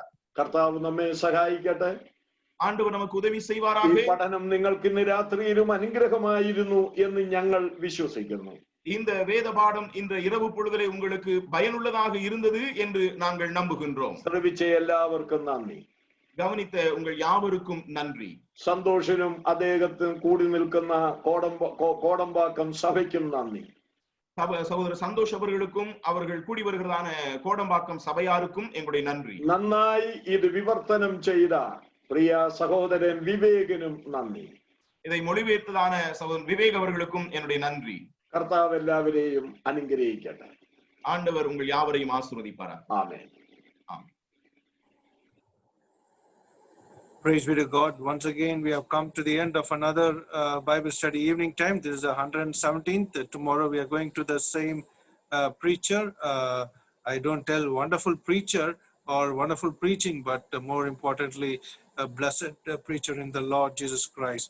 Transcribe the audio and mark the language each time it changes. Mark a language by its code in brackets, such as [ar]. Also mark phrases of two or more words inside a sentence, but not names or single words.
[ml] കർത്താവ് നമ്മെ സഹായിക്കട്ടെ. [ta] ஆண்டவர் நமக்கு உதவி [ml] ഈ [ta] செய்வாராக. [ml] പഠനം നിങ്ങൾക്ക് ഇന്ന് രാത്രിയിലും അനുഗ്രഹമായിരുന്നു എന്ന് ഞങ്ങൾ വിശ്വസിക്കുന്നു. [ta] இந்த வேத பாடம் இந்த இரவு பொழுதிலே உங்களுக்கு பயனுள்ளதாக இருந்தது என்று நாங்கள் நம்புகின்றோம். [ml] ശ്രവിച്ച എല്ലാവർക്കും നന്ദി. [ta] கவனித்த உங்கள் யாவருக்கும் நன்றி. [ml] സന്തോഷനും അദ്ദേഹത്തിന് കൂടി നിൽക്കുന്ന കോടമ്പാക്കം സഭയ്ക്കും നന്ദി. [ta] சகோதரர் சந்தோஷ் அவர்களுக்கும் அவர்கள் கூடி வருகிறதான கோடம்பாக்கம் சபையாருக்கும் எங்களுடைய நன்றி. [ml] നന്നായി ഇത് വിവർത്തനം ചെയ്ത പ്രിയ സഹോദരൻ വിവേകനും നന്ദി. [ta] இதை மொழிபெயர்த்ததான சகோதரன் விவேக் அவர்களுக்கும் என்னுடைய நன்றி. [ml] കർത്താവ് എല്ലാവരെയും അനുഗ്രഹിക്കട്ടെ. [ta] ஆண்டவர் உங்கள் யாவரையும் ஆசீர்வதிப்பாராக. [ml] ആമേൻ. [en] Praise be to God. Once again, we have come to the end of another Bible study evening time. This is the 117th. Tomorrow we are going to the same preacher. I don't tell wonderful preacher or wonderful preaching, but more importantly, a blessed preacher in the Lord Jesus Christ.